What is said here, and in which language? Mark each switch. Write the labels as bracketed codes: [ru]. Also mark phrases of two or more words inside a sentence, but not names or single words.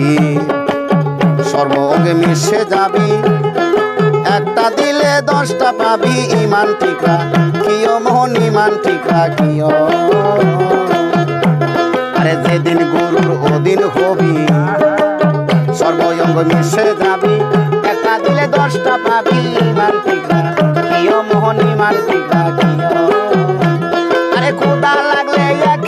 [bn] সর্ব অঙ্গে মিশে যাবি, একটা দিলে 10টা পাবি, [as] ইমান ঠিকা কিয় মোহন, ইমান ঠিকা কিয়। [bn] আরে যেদিন গুরুর অধীন হবি সর্ব অঙ্গ মিশে যাবি, একটা দিলে 10টা পাবি, [as] ইমান ঠিকা কিয় মোহন, ইমান ঠিকা কিয়। [bn] আরে ক্ষুধা লাগলে